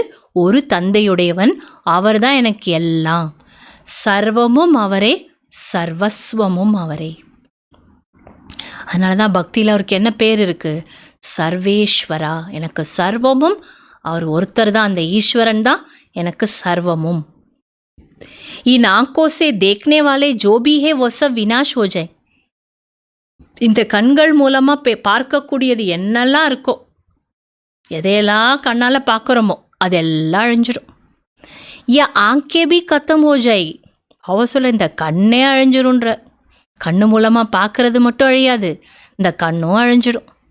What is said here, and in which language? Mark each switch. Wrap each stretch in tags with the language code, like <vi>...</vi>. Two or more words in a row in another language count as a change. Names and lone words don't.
<ta>ஒரு தந்தையுடையவன், அவர்தான் எனக்கு எல்லாம். சர்வமும் அவரே, சர்வஸ்வமும் அவரே. அதனால தான் பக்தியில் அவருக்கு என்ன பேர் இருக்குது? சர்வேஸ்வரா. எனக்கு சர்வமும் அவர் ஒருத்தர் தான், அந்த ஈஸ்வரன் தான் எனக்கு சர்வமும்.</ta> <hi>इन आंखों से देखने वाले जो भी है वो सब विनाश हो जाए.</hi> <ta>இந்த கண்கள் மூலமாக பார்க்கக்கூடியது என்னெல்லாம் இருக்கோ, எதையெல்லாம் கண்ணால் பார்க்குறோமோ அதெல்லாம் அழிஞ்சிடும்.</ta> <hi>या आंखें भी खत्म हो जाए.</hi> <ta>அவ சொல்ல இந்த கண்ணே அழிஞ்சிரும்ன்ற. கண்ணு மூலமாக பார்க்கறது மட்டும் அழியாது, இந்த கண்ணும் அழிஞ்சிடும்.</ta>